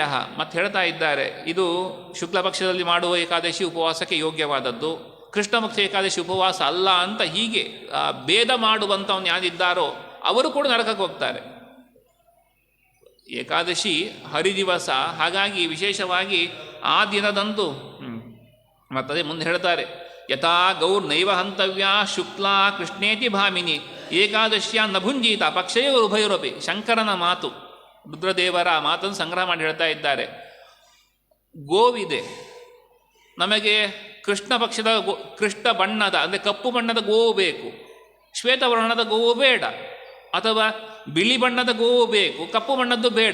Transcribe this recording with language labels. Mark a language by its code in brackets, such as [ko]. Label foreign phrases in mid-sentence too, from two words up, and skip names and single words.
[kn] ಮತ್ತು ಹೇಳ್ತಾ ಇದ್ದಾರೆ, ಇದು ಶುಕ್ಲ ಪಕ್ಷದಲ್ಲಿ ಮಾಡುವ ಏಕಾದಶಿ ಉಪವಾಸಕ್ಕೆ ಯೋಗ್ಯವಾದದ್ದು, ಕೃಷ್ಣ ಪಕ್ಷ ಏಕಾದಶಿ ಉಪವಾಸ ಅಲ್ಲ ಅಂತ ಹೀಗೆ ಭೇದ ಮಾಡುವಂಥವ್ನು ಯಾರಿದ್ದಾರೋ ಅವರು ಕೂಡ ನರಕಕ್ಕೆ ಹೋಗ್ತಾರೆ. ಏಕಾದಶಿ ಹರಿದಿವಸ, ಹಾಗಾಗಿ ವಿಶೇಷವಾಗಿ ಆ ದಿನದಂದು ಮತ್ತದೇ ಮುಂದೆ ಹೇಳ್ತಾರೆ, [sa] ಯಥಾ ಗೌರ್ ನೈವ ಹಂತವ್ಯ ಶುಕ್ಲಾ ಕೃಷ್ಣೇತಿ ಭಾಮಿನಿ ಏಕಾದಶ್ಯ ನಭುಂಜೀತ ಪಕ್ಷಯೋ ಉಭಯೋರಪಿ. [kn] ಶಂಕರನ ಮಾತು, ರುದ್ರದೇವರ ಮಾತನ್ನು ಸಂಗ್ರಹ ಮಾಡಿ ಹೇಳ್ತಾ ಇದ್ದಾರೆ. ಗೋವಿದೆ, ನಮಗೆ ಕೃಷ್ಣ ಪಕ್ಷದ ಕೃಷ್ಣ ಬಣ್ಣದ ಅಂದರೆ ಕಪ್ಪು ಬಣ್ಣದ ಗೋವು ಬೇಕು, ಶ್ವೇತವರ್ಣದ ಗೋವು ಬೇಡ, ಅಥವಾ ಬಿಳಿ ಬಣ್ಣದ ಗೋವು ಬೇಕು, ಕಪ್ಪು ಬಣ್ಣದ್ದು ಬೇಡ.